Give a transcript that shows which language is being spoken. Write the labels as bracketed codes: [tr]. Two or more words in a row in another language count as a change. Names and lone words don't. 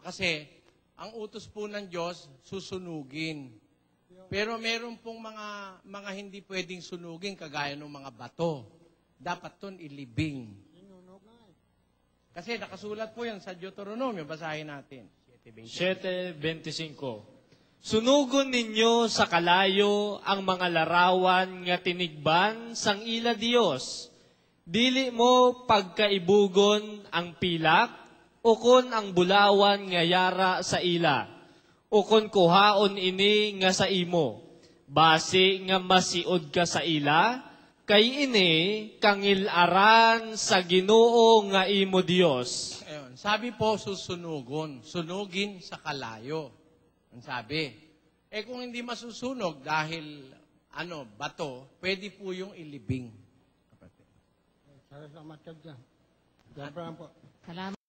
[tl] Kasi ang utos po ng Diyos, susunugin. Pero meron pong mga hindi pwedeng sunugin kagaya ng mga bato. Dapat ton ilibing. Kasi nakasulat po yan sa Deuteronomio. Basahin natin. 7:25. [hil] Sunugon ninyo sa kalayo ang mga larawan nga tinigban sang ila Dios. Dili mo pagkaibugon ang pilak, ukon ang bulawan nga yara sa ila, ukon kuhaon ini nga sa imo. Base nga masiod ka sa ila, kay ini kangilaran sa Ginoo nga imo Dios. [tl] Ayun. Sabi po, susunugon. Sunugin [hil] sa kalayo. [tl] Ang sabi. Kung hindi masusunog dahil bato, pwede po yung ilibing. Salamat ka dyan. Yan pa lang po. Salamat.